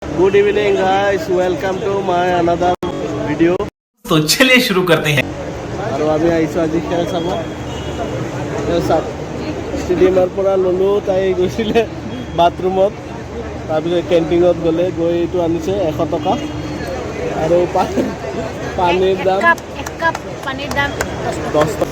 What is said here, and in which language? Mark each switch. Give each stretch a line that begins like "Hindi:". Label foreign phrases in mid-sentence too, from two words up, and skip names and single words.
English: Good evening guys, welcome to my another video.
Hindi: तो चलिए शुरू करते हैं। और अभी
Assamese: आइसो আজি খেল চাব ষ্টেডিয়ামৰ পৰা ল'লোঁ। তাই গৈছিলে বাথৰুমত, তাৰপিছত কেণ্টিঙত গ'লে গৈ এইটো আনিছে 100 টকা আৰু পানীৰ দাম 10 টকা।